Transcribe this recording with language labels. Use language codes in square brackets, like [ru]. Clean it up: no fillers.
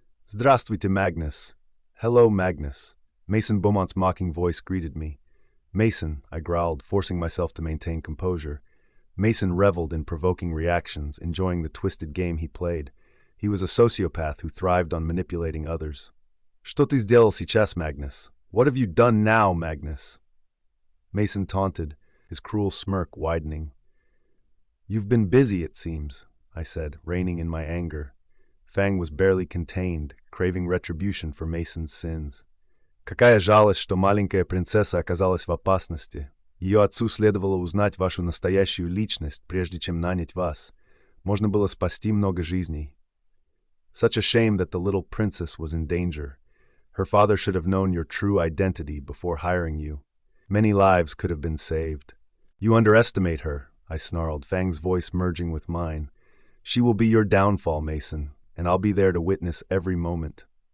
[ru] Здравствуйте, Magnus. [en] Hello, Magnus. Mason Beaumont's mocking voice greeted me. Mason, I growled, forcing myself to maintain composure. Mason reveled in provoking reactions, enjoying the twisted game he played. He was a sociopath who thrived on manipulating others. [ru] Что ты сделал сейчас, Magnus? [en] What have you done now, Magnus? Mason taunted, his cruel smirk widening. You've been busy, it seems, I said, reining in my anger. Fang was barely contained, craving retribution for Mason's sins. [ru] Какая жалость, что маленькая принцесса оказалась в опасности. Ее отцу следовало узнать вашу настоящую личность, прежде чем нанять вас. Можно было спасти много жизней. [en] Such a shame that the little princess was in danger. Her father should have known your true identity before hiring you. Many lives could have been saved. You underestimate her, I snarled, Fang's voice merging with mine. She will be your downfall, Mason, and I'll be there to witness every moment.